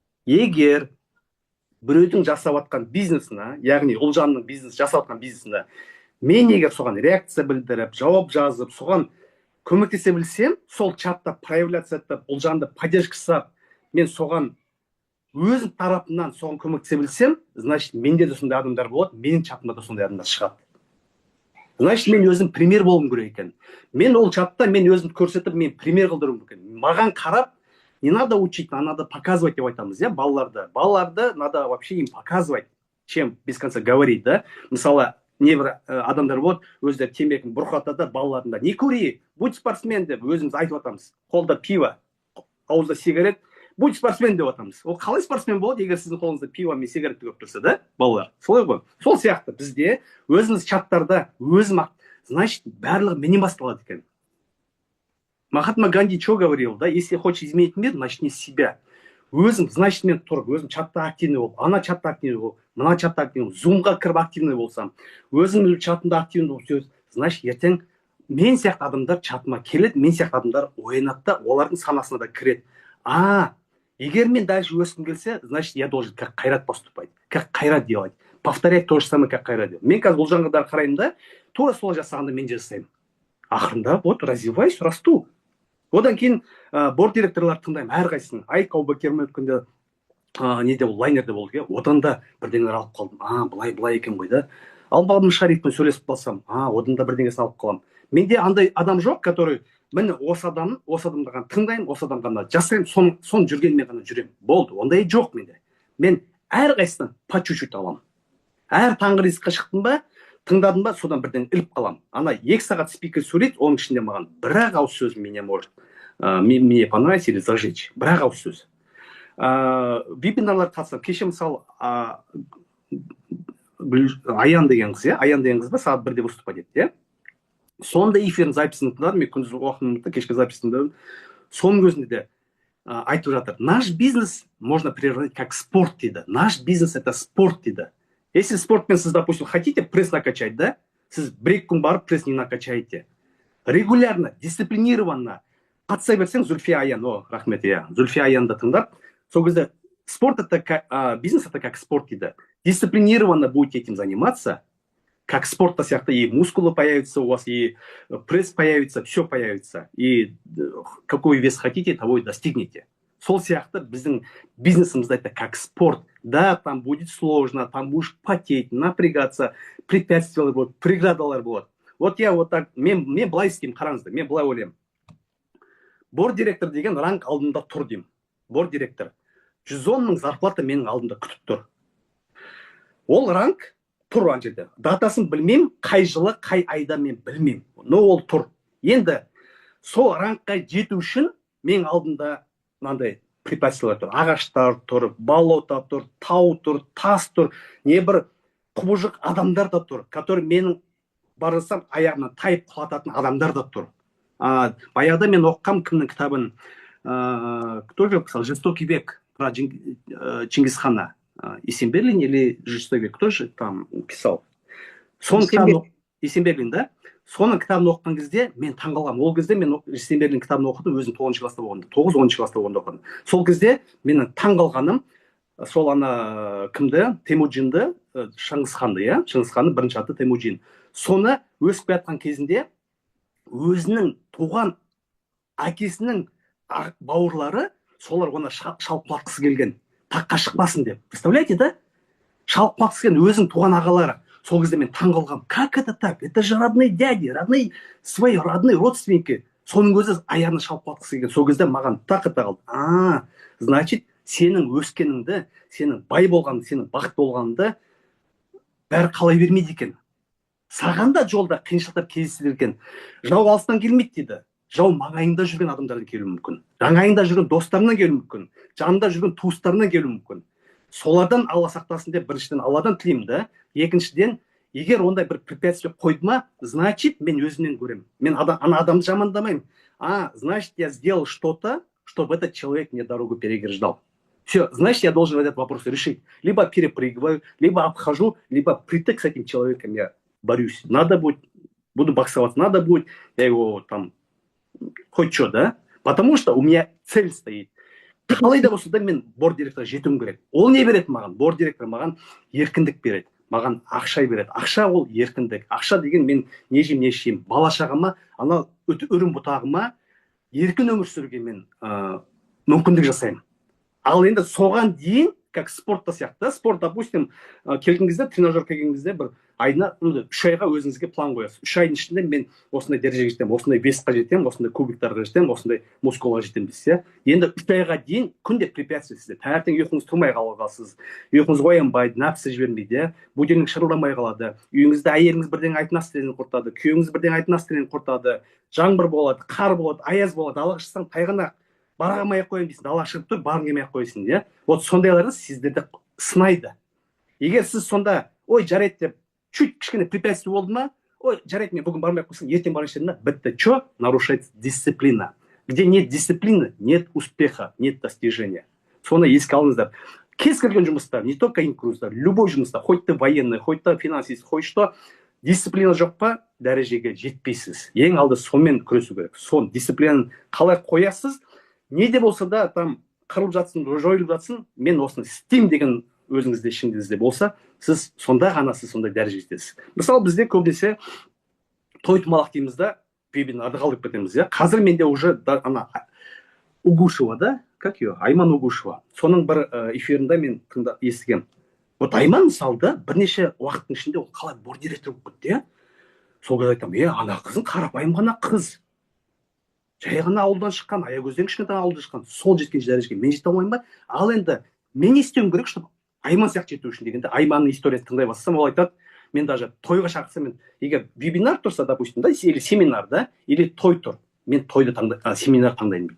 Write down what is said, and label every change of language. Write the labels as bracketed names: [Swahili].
[Kazakh] Егер біреудің жасап жатқан бизнесіне, яғни Ұлжанның бизнес жасап жатқан бизнесіне, мен егер соған реакция білдіріп, жауап жазып, соған көмектесе білсем, сол чатта проявляция етіп, Ұлжанды поддержка жасап, мен соған өзім тарапымнан соған көмектесе білсем, значит, менде де сондай адамдар болады, менің чатымда да сондай адамдар шығады. Значит, мен өзім пример болуым керек екен. Мен ол чатта мен өзімді көрсетіп, мен пример қылдыруым керек. Маған қарап, [Russian] не надо учить, надо показывать [Kazakh] деп айтамыз, иә, балаларды. Балаларды [Russian] надо вообще им показывать, чем без конца говорить, да. [Kazakh] Мысалы, небір адамдар болады, өздері темекін бұрқатады, балаларында не көрейік, [Russian] будь спортсмен [Kazakh] деп өзіміз айтып атамыз. Қолда пиво, ауызда сигарет, [Russian] будь спортсмен [Kazakh] деп атамыз. Ол қалай спортсмен болады, егер сіздің қолыңызда пиво мен сигаретті көріп тұрса, да, балалар? Солай ғой. Сол сияқты бізде өзіміз чаттарда өзім, значит, барлығы менен басталады екен. [Russian] Махатма Ганди что говорил, да, если хочешь изменить мир, начни с себя. [Kazakh] Өзім, значит, мен тұрып, өзім чатта активный болып, ана чатта активный болып, мына чатта активный болып, зумға кіріп активный болсам, өзім чатында активный болып, значит, ертең мен сияқты адамдар чатыма келеді, мен сияқты адамдар оянады да, олардың санасына да кіреді. Егер мен [Russian] дальше [Kazakh] өскім келсе, [Russian] значит, я должен как Қайрат поступать, как Қайрат делать, повторять то же самое, как Қайрат делать. [Kazakh] Мен қазір Ұлжанға қараймын да, тура солай жасағанда мен жасаймын. Ақырында, [Russian] вот, развиваюсь, расту. [Kazakh] Одан кейін борд директорлар тыңдаймын, әрқайсысын. Айк Аубакермен өткенде неде ол лайнерде болды, одан да бірдеңелер алып қалдым. Былай екен ғой да. Алмағым Шарифпен сөйлесіп қалсам, одан да бірдеңесін алып қаламын. Менде андай адам жоқ, который міне осы адамды ғана тыңдаймын, осы адам ғана жасаймын, сон жүргенмен ғана жүремін. Болды, ондай жоқ менде. Мен әрқайсынан по чуть-чуть аламын. Әр таңғы ризыққа шықтым ба, тыңдадым ба, содан бірден іліп қаламын. 2 сағат спикер сөйлейді, оның ішінде маған бір-ақ ауыз сөз [Russian] мне может, мне понравится или зажечь. [Kazakh] Бір-ақ ауыз сөз. Вебинарлар қатысам. Кеше мысалы Аян деген қыз, Аян деген қыз ба, сағат 1-де выступать етті, сонда эфирдің записін тыңдадым, мен күндіз уақытымда кешкі записін тыңдадым. Соның өзінде де айтып жатыр. [Russian] Наш бизнес можно приравнять как спорт дейді. Наш бизнес это спорт дейді. Если спортпен сіз, допустим, хотите пресс накачать, да? [Kazakh] Сіз бір-екі күн барып [Russian] пресс не накачаете. [Kazakh] Регулярно, дисциплинированно қатыса берсең, Зульфия Аян, рахмет, Зульфия Аянды тыңдап, сол кезде [Russian] спорт это как, бизнес это как спорт [Kazakh] дейді. [Russian] Дисциплинированно будете этим заниматься, как спорта сияқты, и мускулы появятся у вас, и пресс появится, все появится. И какой вес хотите, того и достигнете. [Kazakh] Сол сияқты біздің бизнесімізді [Russian] это как спорт. Да, там будет сложно, там будешь потеть, напрягаться, препятствия будут, [Kazakh] преградалар болады. [Russian] Вот я вот так, [Kazakh] мен былай істеймін, қараңыздар, мен былай ойлаймын. Борд директор деген ранг алдында тұр деймін. Борд директор. 110 мың зарплата менің алдында күтіп тұр. Ол ранг тұр ан жерде. Датасын білмеймін, қай жылы, қай айда мен білмеймін. Но ол тұр. Енді сол рангқа жету үшін менің алдында мынандай препятствиялар тұр. Ағаштар тұр, болото тұр, тау тұр, тас тұр, не бір құбыжық адамдар да тұр, который менің барысам аяғынан тайып құлататын адамдар да тұр. Баяғыда мен оққам кімнің кітабын, [Russian] кто же писал, «Жестокий век» про Чингисхана. Есенберлин или «Жестокий век», кто же там писал? Есенберлин, да? [Kazakh] Соның кітабын оқыған кезде мен таңғалғам. Ол кезде мен Есенберлин кітабын оқыдым, өзім 9-шы класста болғанда, 9-10 класста болғанда оқыдым. Сол кезде менің таңғалғаным, сол кімді, Темуджинді, Шыңғысханды, Шыңғысханның бірінші аты Темуджин. Соны өсіп жатқан кезінде өзінің туған әкесінің бауырлары, солар оны шалқылатқысы келген, таққа шықпасын деп. [Russian] Представляете, да? [Kazakh] Шалқылатқысы келген өзінің туған ағалары. Сол кезде мен таңғалғам. [Russian] Как это так? Это же родные дяди, свои родные родственники. [Kazakh] Соның өзі аяғына шалқылатқысы келген. Сол кезде маған тақыта қалды. Значит, сенің өскеніңді, сенің бай болғанды, сенің бақыт болғанды бәрі қалай бермейді екен. Саған да жолда қиыншылықтар кездеседі екен. Жау алыстан келмейді дейді. Жау маңайында жүрген адамдардан келуі мүмкін. Жаңайында жүрген достарынан келуі мүмкін. Жанында жүрген туыстарынан келуі мүмкін. Солардан Алла сақтасын деп біріншіден Алладан тілеймін да. Екіншіден, егер ондай бір препятствие қойдыма, значит, мен өзімнен көремін. Мен ана адамды жамандамаймын. [Russian] Значит, я сделал что-то, чтобы этот человек мне дорогу переграждал. Все, значит, я должен этот вопрос решить. Либо перепрыгиваю, либо обхожу, либо притык с этим человеком я борюсь. Надо будет, буду боксоваться, надо будет, я его там, хоть что, да? Потому что у меня цель стоит. [Kazakh] Қалай да болса да мен бор директорға жетуім керек. Ол не береді маған? Бор директор маған еркіндік береді. Маған ақша береді. Ақша ол еркіндік. Ақша деген мен не жеймін, не ішемін. Бала шағама, ана үрім бұтағыма еркін өмір сүруге мен мүмкіндік жасаймын. Ал енді соған дейін, как спортта сияқты, спорт, допустим, келген кезде, тренажер келген кезде бір айына 3 айға өзіңізге план қоясыз. 3 айдың ішінде мен осындай дәрежеге жетемін, осындай весқа жетемін, осындай кубиктарға жетемін, осындай мускулға жетемін дейсіз. Енді 3 айға дейін күнде препятствие сізде. Таңертең ұйқыңыз тұрмай қаласыз, ұйқыңыз оянбайды, нәпсі жібермейді, будильник шырылдамай қалады, үйіңізде әйеліңіз бірден айтып настроениені құртады, күйеуіңіз бірден айтып настроениені құртады, жаңбыр болады, қар болады, аяз болады, далаға шықсаң тайғанақ бара алмай ақ қояйын дейсің, далаға шығып тұр, барғың келмей ақ қойсын, иә. Вот сондайларды сіздерді сынайды. Егер сіз сонда, ой, жарайды деп, чуть кішкене препятствие болды ма, ой, жарайды, мен бүгін бармай ақ қойсам, ертең барайыншы дедім, бітті. [Russian] Что? Нарушается дисциплина. Где нет дисциплины, нет успеха, нет достижения. [Kazakh] Соны еске алыңыздар. Кез келген жұмыста, [Russian] не только [Kazakh] инкрузда, любой жұмыста, хоть ты военный, хоть ты финансист, хоть что, дисциплина жоқ па, дәрежеге жетпейсіз. Ең алды сонымен күресу керек. Сон дисциплинаны қалай қоясыз, не де болса да там қырылып жатсын, жойылып жатсын, мен осыны істеймін деген өзіңізде ішіңізде болса, сіз сонда ғана сіз сондай дәрежеге жетесіз. Мысалы бізде көбінесе той томалақ дейміз да, бебені адығалып кетеміз, иә. Қазір менде уже ана Угушева, да, [Russian] как ее, [Kazakh] Айман Угушева. Соның бір эфирінде мен естігем. Вот Айман мысалы да бірнеше уақыттың ішінде ол қалай бор директор болып кетті, иә. Сол кезде айтамын, ана қызың қарапайым ғана қыз. Жай ғана ауылдан шыққан, аягөзден кішкентай ауылдан шыққан, сол жеткен дәрежеге мен жете алмаймын ба? Ал енді мен не істеуім керек, чтобы Айман сияқты жету үшін дегенде, Айманның историясын тыңдай бастасам, ол айтады, мен даже тойға шақырсам, мен егер вебинар тұрса, допустим, да, или семинар, да, или той тұр, мен тойды семинар таңдаймын.